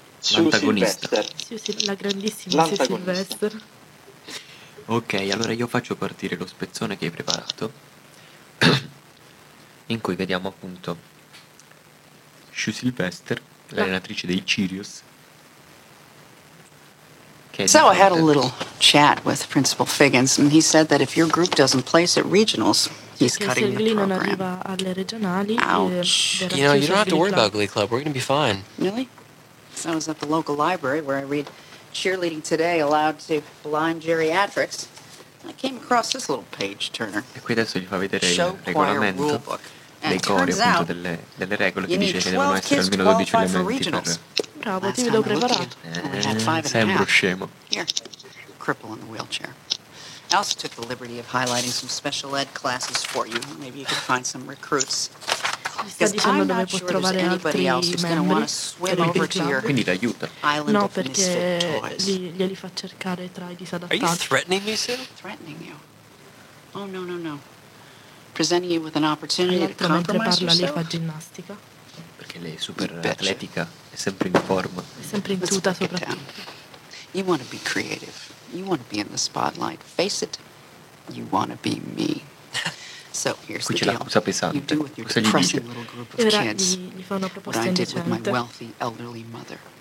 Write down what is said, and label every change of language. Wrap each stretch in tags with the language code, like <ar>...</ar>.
<it>la grandissima Sylvester. Ok, allora io faccio partire lo spezzone che hai preparato, in cui vediamo appunto Sue Sylvester, l'allenatrice dei Cheerios.</it> <en>So I had a little chat with Principal Figgins, and he said that if your group doesn't place at regionals, he's cutting the program.</en> <it>Non arriva alle regionali.</it> <en>Ouch. You know, you don't have to worry about Glee Club. We're going to be fine. Really? So I was at the local library where I read Cheerleading Today aloud to blind geriatrics. I came across this little page turner.</en> <it>E qui adesso gli fa vedere il regolamento, le cori appunto delle regole che dice che devono essere almeno 12 elementi. Bravo, ti vedo preparato. Sembro scemo.</it> <en>Here, cripple in the wheelchair. I also took the liberty of highlighting some special ed classes for you. Maybe you could find some recruits.</en> <it>Sta dicendo dove può trovare altri membri. Quindi l'aiuta. No, perché glieli fa cercare tra i disadattati.</it> <en>Are you threatening me, Sue? Threatening you? Oh, no. Presenting you with an opportunity to compromise yourself.</en> <it>parla lei fa ginnastica. Perché lei è super atletica. È sempre in forma. È sempre in tuta, soprattutto.</it> <en>You want to be creative. You want to be in the spotlight. Face it. You want to be me. So here's</en> <it>qui</it> <en>the</en> <it>c'è l'accusa pesante.</it> <en>You do with your depressing little group of kids what I did with my wealthy elderly mother.</en>